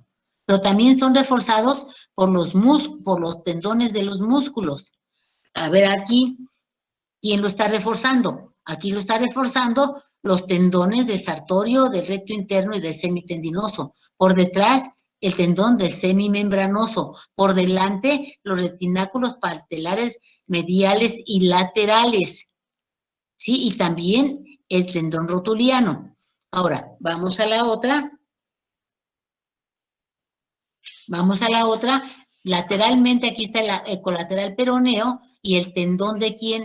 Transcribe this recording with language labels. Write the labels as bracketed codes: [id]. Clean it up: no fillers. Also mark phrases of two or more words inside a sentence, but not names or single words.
[es] Pero también son reforzados por los tendones de los músculos. A ver aquí, ¿quién lo está reforzando? Aquí lo está reforzando los tendones del sartorio, del recto interno y del semitendinoso. Por detrás, el tendón del semimembranoso. Por delante, los retináculos patelares mediales y laterales. ¿Sí? Y también el tendón rotuliano. Ahora, vamos a la otra. Lateralmente, aquí está el colateral peroneo y el tendón de ¿quién?